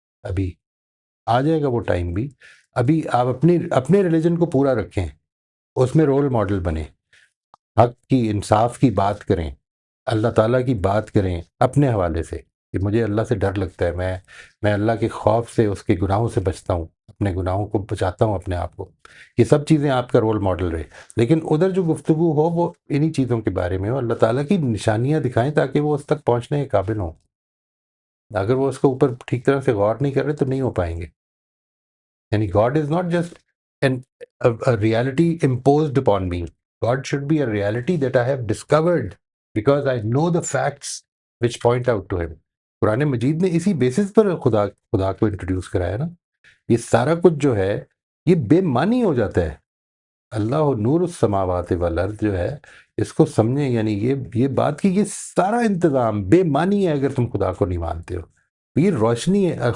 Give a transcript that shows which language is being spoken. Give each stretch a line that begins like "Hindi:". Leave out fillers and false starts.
Urdu: ابھی آ جائے گا وہ ٹائم بھی. ابھی آپ اپنے ریلیجن کو پورا رکھیں، اس میں رول ماڈل بنیں، حق کی، انصاف کی بات کریں، اللہ تعالیٰ کی بات کریں اپنے حوالے سے کہ مجھے اللہ سے ڈر لگتا ہے، میں اللہ کے خوف سے، اس کے گناہوں سے بچتا ہوں، اپنے گناہوں کو بچاتا ہوں اپنے آپ کو. یہ سب چیزیں آپ کا رول ماڈل رہے. لیکن ادھر جو گفتگو ہو وہ انہی چیزوں کے بارے میں ہو، اللہ تعالیٰ کی نشانیاں دکھائیں تاکہ وہ اس تک پہنچنے کے قابل ہوں. اگر وہ اس کے اوپر ٹھیک طرح سے غور نہیں کر رہے تو نہیں ہو پائیں گے.
English: یعنی God is not just a reality imposed upon me. God should be a reality that I have discovered because I know the facts which point out to him.
Urdu: قرآن مجید نے اسی بیسس پر خدا کو انٹروڈیوس کرایا نا. یہ سارا کچھ جو ہے یہ بے معنی ہو جاتا ہے.
Arabic: اللہ نور السماوات والارض
Urdu: جو ہے اس کو سمجھیں. یعنی یہ بات کہ یہ سارا انتظام بے معنی ہے اگر تم خدا کو نہیں مانتے ہو. یہ روشنی ہے.